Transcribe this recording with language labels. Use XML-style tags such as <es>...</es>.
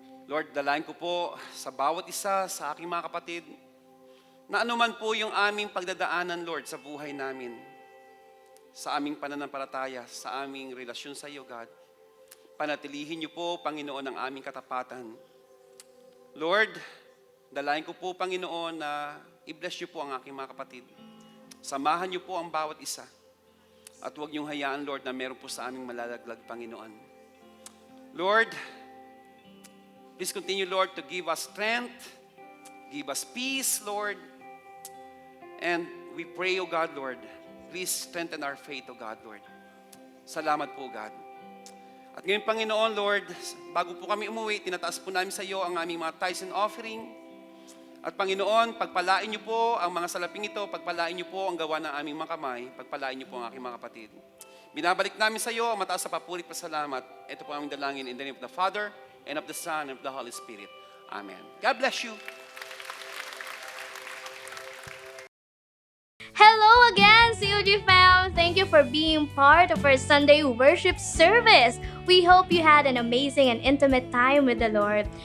<tl>Lord, dalayan ko po sa bawat isa sa aking mga kapatid na anuman po yung aming pagdadaanan, Lord, sa buhay namin, sa aming pananampalataya, sa aming relasyon sa iyo, God. Panatilihin niyo po, Panginoon, ang aming katapatan. Lord, dalayan ko po, Panginoon, na i-bless niyo po ang aking mga kapatid. Samahan niyo po ang bawat isa. At huwag niyong hayaan, Lord, na meron po sa aming malalaglag, Panginoon.</tl> <en>Lord, please continue, Lord, to give us strength, give us peace, Lord. And we pray, O God, Lord, please strengthen our faith, O God, Lord.</en> <tl>Salamat po,</tl> <en>God.</en> <tl>At ngayon, Panginoon, Lord, bago po kami umuwi, tinataas po namin sa iyo ang aming mga tithes and offering. At Panginoon, pagpalain niyo po ang mga salaping ito, pagpalain niyo po ang gawa ng aming mga kamay, pagpalain niyo po ang aking mga kapatid. Binabalik namin sa iyo ang mataas sa papuri at pasalamat. Ito po ang aming dalangin</tl> <en>in the name of the Father, and of the Son, and of the Holy Spirit. Amen. God bless you. Hello again, COG fam! Thank you for being part of our Sunday worship service. We hope you had an amazing and intimate time with the Lord.</en>